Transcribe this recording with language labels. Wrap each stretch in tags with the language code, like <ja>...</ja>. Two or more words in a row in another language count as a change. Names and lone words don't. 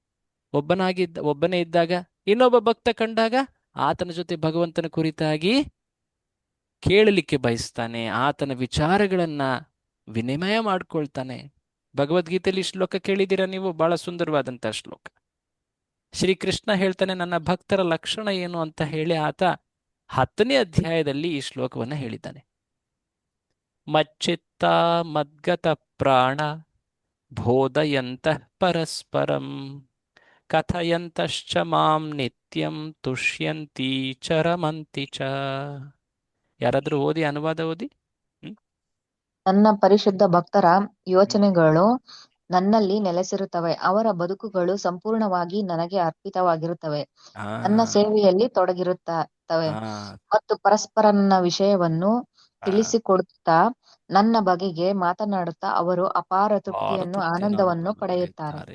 <kn>ಒಬ್ಬನೇ ಇದ್ದಾಗ, ಇನ್ನೊಬ್ಬ ಭಕ್ತ ಕಂಡಾಗ ಆತನ ಜೊತೆ ಭಗವಂತನ ಕುರಿತಾಗಿ ಕೇಳಲಿಕ್ಕೆ ಬಯಸ್ತಾನೆ, ಆತನ ವಿಚಾರಗಳನ್ನ ವಿನಿಮಯ ಮಾಡ್ಕೊಳ್ತಾನೆ. ಭಗವದ್ಗೀತೆಯಲ್ಲಿ ಶ್ಲೋಕ ಕೇಳಿದ್ದೀರಾ ನೀವು? ಬಹಳ ಸುಂದರವಾದಂತಹ ಶ್ಲೋಕ. ಶ್ರೀಕೃಷ್ಣ ಹೇಳ್ತಾನೆ, ನನ್ನ ಭಕ್ತರ ಲಕ್ಷಣ ಏನು ಅಂತ ಹೇಳಿ ಆತ 10ನೇ ಅಧ್ಯಾಯದಲ್ಲಿ ಈ ಶ್ಲೋಕವನ್ನ ಹೇಳಿದ್ದಾನೆ.</kn> <sa>ಮಚ್ಚಿತ್ತ ಮದ್ಗತ ಪ್ರಾಣ ಬೋಧಯಂತಃ ಪರಸ್ಪರಂ ಕಥಯಂತಶ್ಚ ಮಾಂ ನಿತ್ಯಂ ತುಷ್ಯಂತಿ ಚರಮಂತಿ ಚ.</sa> <kn>ಯಾರಾದ್ರೂ ಓದಿ, ಅನುವಾದ ಓದಿ. ನನ್ನ ಪರಿಶುದ್ಧ ಭಕ್ತರ ಯೋಚನೆಗಳು ನನ್ನಲ್ಲಿ ನೆಲೆಸಿರುತ್ತವೆ. ಅವರ ಬದುಕುಗಳು ಸಂಪೂರ್ಣವಾಗಿ ನನಗೆ ಅರ್ಪಿತವಾಗಿರುತ್ತವೆ. ನನ್ನ ಸೇವೆಯಲ್ಲಿ ತೊಡಗಿರುತ್ತವೆ ಮತ್ತು ಪರಸ್ಪರ ನನ್ನ ವಿಷಯವನ್ನು ತಿಳಿಸಿಕೊಡುತ್ತಾ ನನ್ನ ಬಗೆಗೆ ಮಾತನಾಡುತ್ತಾ ಅವರು ಅಪಾರ ತೃಪ್ತಿಯನ್ನು, ಆನಂದವನ್ನು ಪಡೆಯುತ್ತಾರೆ.</kn>